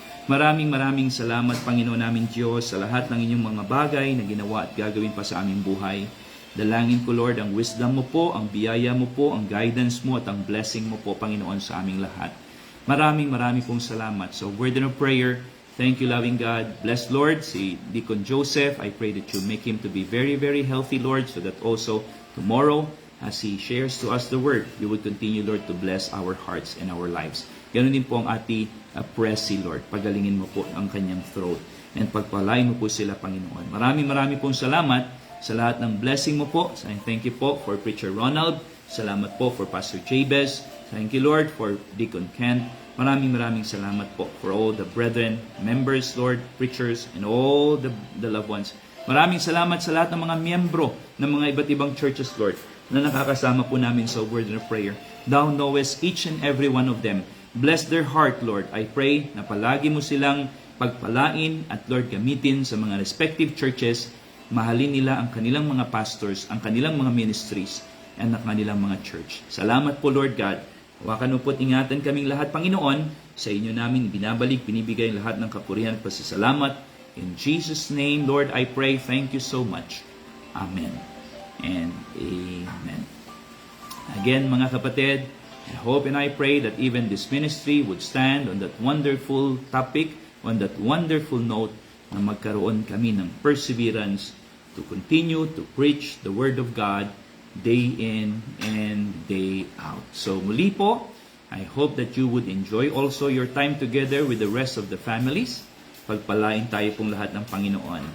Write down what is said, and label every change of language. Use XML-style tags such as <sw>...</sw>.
<tl>Maraming salamat, Panginoon namin Diyos, sa lahat ng inyong mga bagay na ginawa at gagawin pa sa aming buhay. Dalangin ko, Lord, ang wisdom mo po, ang biyaya mo po, ang guidance mo at ang blessing mo po, Panginoon, sa aming lahat. Maraming pong salamat.</tl> <en>So, word of prayer, thank you, loving God. Bless, Lord, si Deacon Joseph. I pray that you make him to be very healthy, Lord, so that also tomorrow, as he shares to us the word, you would continue, Lord, to bless our hearts and our lives.</en> <tl>Ganon din po ang Ate Pressy, Lord. Pagalingin mo po ang kanyang throat. And pagpalain mo po sila, Panginoon. Maraming pong salamat sa lahat ng blessing mo po.</tl> <en>So, thank you po for Preacher Ronald.</en> <tl>Salamat po</tl> <en>for Pastor Jabez. Thank you, Lord, for Deacon Kent.</en> <tl>Maraming salamat po</tl> <en>for all the brethren, members, Lord, preachers, and all the loved ones.</en> <tl>Maraming salamat sa lahat ng mga miyembro ng mga iba't ibang churches, Lord, na nakakasama po namin sa</tl> <en>word of prayer. Thou knowest each and every one of them. Bless their heart, Lord. I pray</en> <tl>na palagi mo silang pagpalain at, Lord, gamitin sa mga respective churches. Mahalin nila ang kanilang mga pastors, ang kanilang mga ministries, and ang kanilang mga church. Salamat po, Lord God. Hawakan mo po't ingatan kaming lahat, Panginoon. Sa inyo namin binabalik, binibigay lahat ng kapurihan at pasasalamat.</tl> <en>In Jesus' name, Lord, I pray. Thank you so much. Amen and amen. Again, mga kapatid, I hope and I pray that even this ministry would stand on that wonderful topic, on that wonderful note,</en> <tl>na magkaroon kami ng</tl> <en>perseverance to continue to preach the Word of God day in and day out. So</en> <tl>muli po,</tl> <en>I hope that you would enjoy also your time together with the rest of the families.</en> <tl>Pagpalain tayo pong lahat ng Panginoon.</tl>